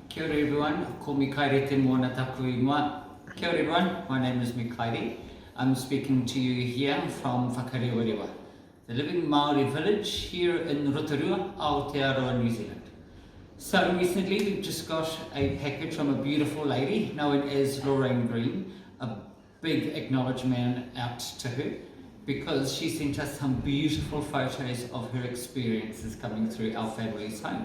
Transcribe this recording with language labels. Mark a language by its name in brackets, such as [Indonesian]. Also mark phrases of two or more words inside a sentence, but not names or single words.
[English] Kia ora everyone, [Māori] ko Mikaere te moana taku ingoa. Kia ora [English] everyone, my name is Mikaere. I'm speaking to you here from Whakarewarewa, the living Maori village here in Rotorua, Aotearoa, New Zealand. So recently we've just got a package from a beautiful lady known as Laraine Green, a big acknowledgement out to her because she sent us some beautiful photos of her experiences coming through our family's home.